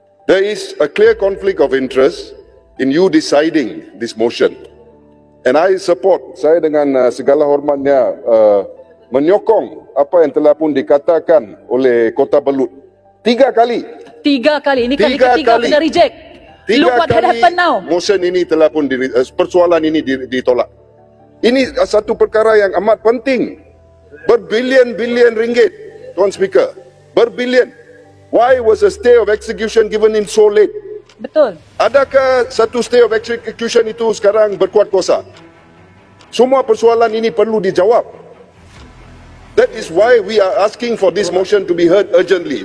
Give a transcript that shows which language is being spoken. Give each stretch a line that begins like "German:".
English: There is a clear conflict of interest in you deciding this motion. And I support,
Malay: saya dengan segala hormatnya menyokong apa yang telah pun dikatakan oleh Kota Belud 3 kali. 3 kali, ini kali ketiga kena reject.
English: Look what had happened now.
Malay: Motion ini telah pun persoalan ini ditolak. Ini satu perkara yang amat penting. Berbilion-bilion ringgit, Tuan Speaker. Berbilion.
English: Why was a stay of execution given in so late?
Malay: Betul. Adakah satu stay of execution itu sekarang berkuat kuasa? Semua persoalan ini perlu dijawab.
English: That is why we are asking for this motion to be heard urgently.